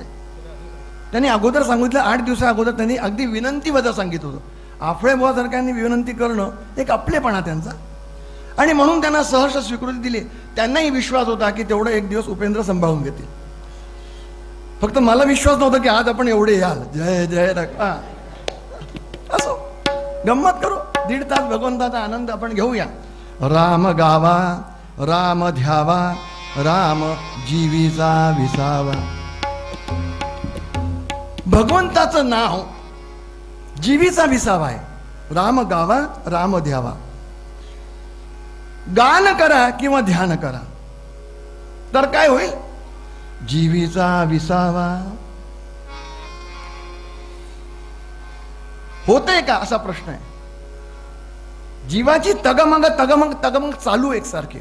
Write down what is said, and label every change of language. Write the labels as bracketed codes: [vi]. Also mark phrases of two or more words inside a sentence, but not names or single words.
[mr] त्यांनी अगोदर सांगितलं, 8 दिवसा अगोदर त्यांनी अगदी विनंतीवजा सांगितलं होतं. आफळेबुवासारख्यांनी विनंती करणं एक आपलेपणा त्यांचा, आणि म्हणून त्यांना सहर्ष स्वीकृती दिली. त्यांनाही विश्वास होता की तेवढं एक दिवस उपेंद्र सांभाळून घेतील. फक्त मला विश्वास नव्हता की आज आपण एवढे याल. जय जय रखा. असो, गंमत करू. 1.5 तास भगवंताचा आनंद आपण घेऊया. राम गावा, राम ध्यावा, राम जीवीचा विसावा. भगवंताचं नाव जीवीचा विसावा आहे. राम गावा, राम ध्यावा. गान करा किंवा ध्यान करा तर काय होईल? जीवीचा विसावा. होतंय का असा प्रश्न आहे. जीवाची तगमग तगमग तगमग चालू एकसारखी.